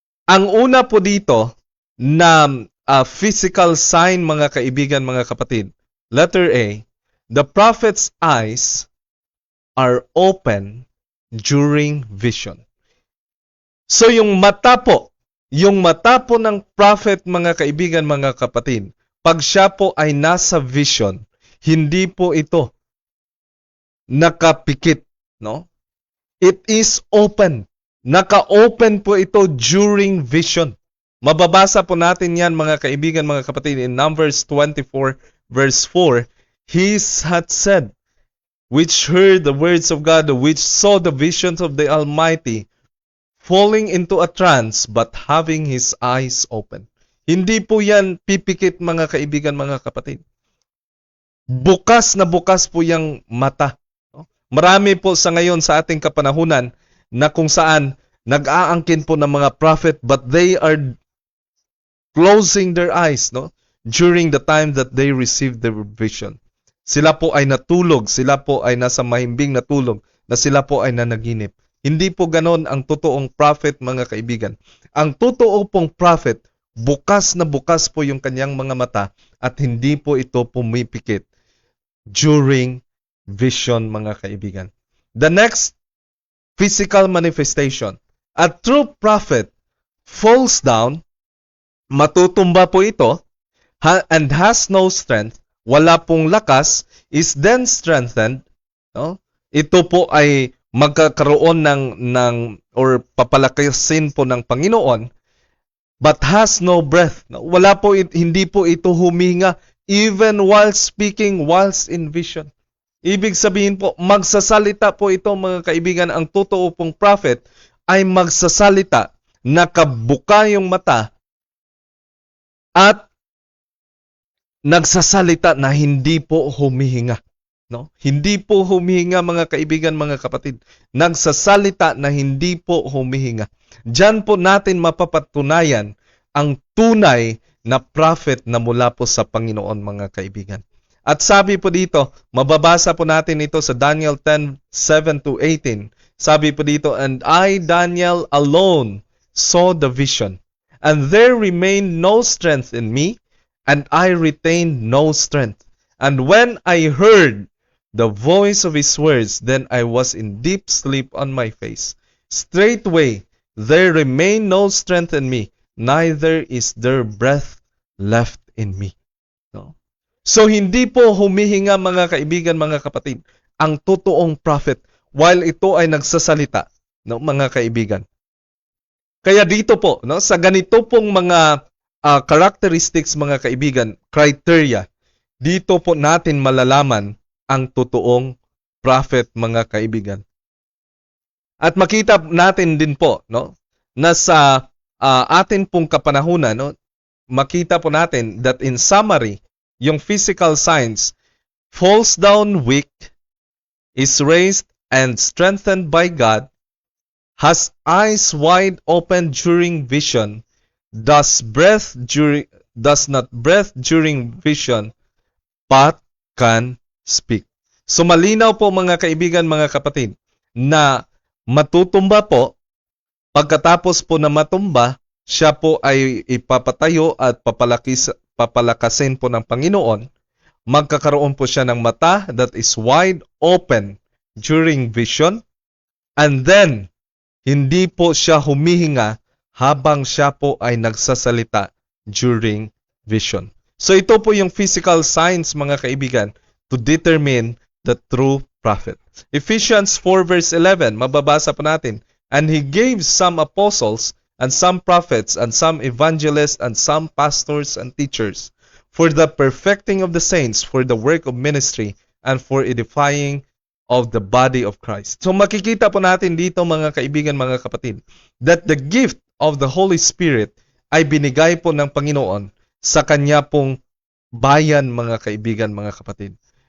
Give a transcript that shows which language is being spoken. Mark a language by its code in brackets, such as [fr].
[tl] Ang una po dito na physical sign, mga kaibigan, mga kapatid, letter A, [en] the prophet's eyes are open during vision. [tl] So yung mata po ng prophet, mga kaibigan, mga kapatid, pag siya po ay nasa vision, hindi po ito nakapikit, no? [en] It is open. [tl] Naka-open po ito during vision. Mababasa po natin yan, mga kaibigan, mga kapatid, in Numbers 24:4. [en] He had said, which heard the words of God, which saw the visions of the Almighty, falling into a trance, but having his eyes open. [tl] Hindi po yan pipikit, mga kaibigan, mga kapatid. Bukas na bukas po yung mata. Marami po sa ngayon sa ating kapanahunan na kung saan nag-aangkin po ng mga prophet, [en] but they are closing their eyes, [tl] no, [en] during the time that they received their vision. [tl] Sila po ay natulog, sila po ay nasa mahimbing na tulog, na sila po ay nanaginip. Hindi po ganon ang totoong prophet, mga kaibigan. Ang totoo pong prophet, bukas na bukas po yung kanyang mga mata at hindi po ito pumipikit during vision, mga kaibigan. [en] The next physical manifestation, a true prophet falls down, [tl] matutumba po ito, [en] and has no strength, [tl] wala pong lakas, [en] is then strengthened, no? [tl] Ito po ay magkakaroon ng or papalakasin po ng Panginoon, [en] but has no breath. [tl] Wala po, hindi po ito huminga [en] even while speaking, whilst in vision. [tl] Ibig sabihin po, magsasalita po ito mga kaibigan, ang totoo pong prophet ay magsasalita, nakabuka yung mata, at nagsasalita na hindi po humihinga. No? Hindi po humihinga mga kaibigan, mga kapatid. Nagsasalita na hindi po humihinga. Diyan po natin mapapatunayan ang tunay na prophet na mula po sa Panginoon mga kaibigan. At sabi po dito, mababasa po natin ito sa Daniel 10:7-18. Sabi po dito, [en] and I, Daniel, alone saw the vision, and there remained no strength in me, and I retained no strength. And when I heard the voice of his words, then I was in deep sleep on my face. Straightway there remained no strength in me, neither is there breath left in me. No? [tl] So hindi po humihinga mga kaibigan, mga kapatid, ang totoong prophet while ito ay nagsasalita, no, mga kaibigan. Kaya dito po, no, sa ganito pong mga characteristics mga kaibigan, criteria, dito po natin malalaman ang totoong prophet mga kaibigan. At makita natin din po, no, na sa atin pong kapanahunan, no, makita po natin [en] that in summary, yung physical signs, falls down weak, is raised and strengthened by God, has eyes wide open during vision, does not breath during vision, but can speak. [tl] So malinaw po mga kaibigan, mga kapatid, na matutumba po, pagkatapos po na matumba, siya po ay ipapatayo at papalakasin po ng Panginoon. Magkakaroon po siya ng mata [en] that is wide open during vision, [tl] and then hindi po siya humihinga habang siya po ay nagsasalita during vision. So ito po yung physical signs mga kaibigan [en] to determine the true prophet. Ephesians 4:11, [tl] mababasa po natin, [en] and he gave some apostles and some prophets and some evangelists and some pastors and teachers for the perfecting of the saints, for the work of ministry, and for edifying of the body of Christ. [tl] So makikita po natin dito mga kaibigan, mga kapatid, [en] that the gift of the Holy Spirit [tl] ay binigay po ng Panginoon sa kanya pong bayan mga kaibigan, mga kapatid.